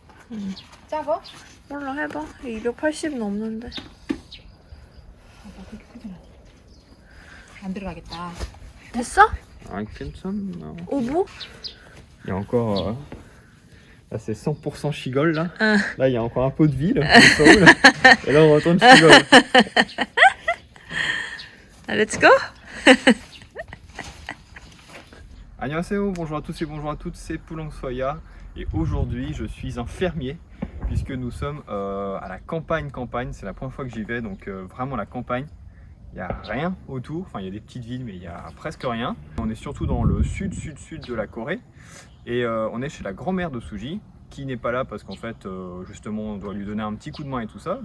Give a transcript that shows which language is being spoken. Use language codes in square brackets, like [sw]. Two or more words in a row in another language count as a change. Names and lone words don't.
[ko] 작아? 몰라 해봐. 280 넘는데. 나 그렇게 크진 않아. 안 들어가겠다. 됐어? Ah, 괜찮아. 오보? [fr] Il y a encore. Là, c'est 100% chigole là. [ko] 응. [fr] Là, il y a encore un peu de vie là. Au sol. Et là, on retourne chigole. [en] Let's go. [ko] Annyeonghaseyo, [fr] bonjour à tous et bonjour à toutes, c'est Poulong Soya. Et aujourd'hui, je suis un fermier puisque nous sommes à la campagne. C'est la première fois que j'y vais, donc vraiment la campagne. Il n'y a rien autour, enfin il y a des petites villes mais il n'y a presque rien. On est surtout dans le sud de la Corée et on est chez la grand-mère de Suji qui n'est pas là parce qu'en fait justement on doit lui donner un petit coup de main et tout ça.